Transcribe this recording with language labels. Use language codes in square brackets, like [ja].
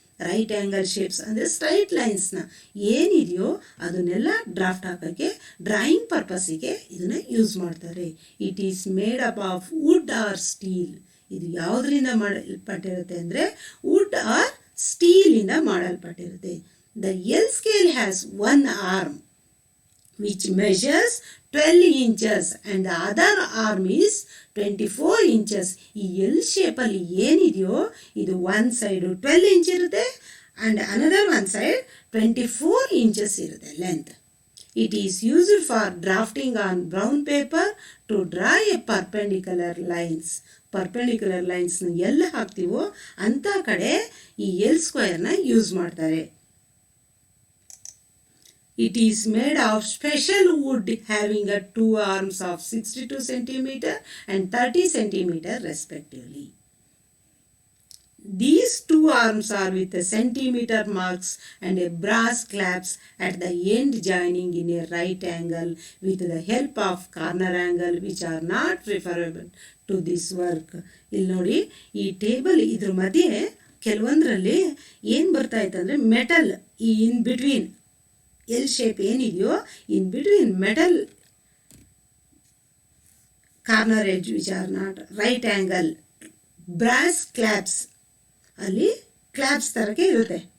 [kn] Right angle shapes ಅಂದರೆ straight ಲೈನ್ಸ್ನ ಏನಿದೆಯೋ ಅದನ್ನೆಲ್ಲ ಡ್ರಾಫ್ಟ್ ಹಾಕೋಕ್ಕೆ ಡ್ರಾಯಿಂಗ್ ಪರ್ಪಸ್ಸಿಗೆ ಇದನ್ನು ಯೂಸ್ ಮಾಡ್ತಾರೆ. [en] It is made up of wood or steel. [kn] ಇದು ಯಾವುದರಿಂದ ಮಾಡಲ್ಪಟ್ಟಿರುತ್ತೆ ಅಂದರೆ wood R ಸ್ಟೀಲಿಂದ ಮಾಡಲ್ಪಟ್ಟಿರುತ್ತೆ. [en] The L scale has one arm which measures 12 inches and the other arm is 24 inches. [kn] ಈ ಎಲ್ ಶೇಪಲ್ಲಿ ಏನಿದೆಯೋ ಇದು ಒನ್ ಸೈಡು 12 ಇಂಚ್ ಇರುತ್ತೆ and another one side 24 inches ಇರುತ್ತೆ length. [en] It is used for drafting on brown paper to draw a perpendicular lines. [kn] Perpendicular ಲೈನ್ಸ್ನ ಎಲ್ಲಿ ಹಾಕ್ತೀವೋ ಅಂಥ ಕಡೆ ಈ ಎಲ್ ಸ್ಕ್ವೇರ್ನ ಯೂಸ್ ಮಾಡ್ತಾರೆ. [en] It is made of special wood having a 2 arms of 62 cm and 30 cm respectively. These 2 arms are with a centimeter marks and a brass clamps at the end joining in a right angle with the help of corner angle which are not referable to this work. [kn] ಇಲ್ಲಿ ನೋಡಿ ಈ table ಇದ್ರ ಮಧ್ಯೆ ಕೆಲವೊಂದರಲ್ಲಿ ಏನು ಬರ್ತಾ ಇತ್ತು ಅಂದರೆ metal ಈ ಇನ್ ಬಿಟ್ವೀನ್ ಎಲ್ ಶೇಪ್ ಏನಿದೆಯೋ in between metal corner edge [en] which are not right angle [kn] brass claps ಅಲ್ಲಿ ಕ್ಲಾಪ್ಸ್ ಥರಕ್ಕೆ ಇರುತ್ತೆ.